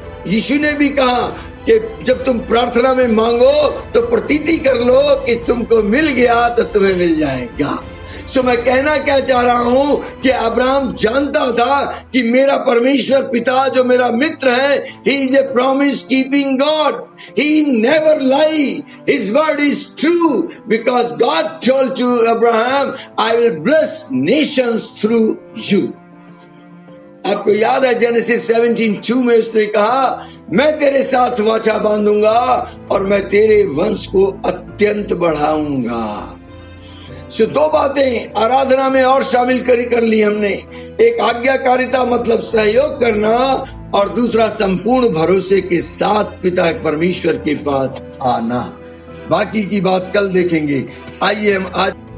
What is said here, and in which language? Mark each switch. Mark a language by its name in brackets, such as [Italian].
[Hindi] यीशु ने भी कहा कि जब तुम प्रार्थना में मांगो तो प्रतीति कर लो कि तुमको मिल गया तो तुम्हें मिल जाएगा। सो मैं कहना क्या चाह रहा हूं कि अब्राहम जानता था कि मेरा परमेश्वर पिता जो मेरा मित्र है, [English] he is a promise keeping God. He never lie. His word is true because God told to Abraham, I will bless nations through you. [Hindi] आपको याद है जेनेसिस 17:2 में उसने कहा मैं तेरे साथ वाचा बांधूंगा और मैं तेरे वंश को अत्यंत बढ़ाऊंगा। सो 2 बातें आराधना में और शामिल कर ली हमने। एक आज्ञाकारिता मतलब सहयोग करना और दूसरा संपूर्ण भरोसे के साथ पिता परमेश्वर के पास आना। बाकी की बात कल देखेंगे। आइए हम आज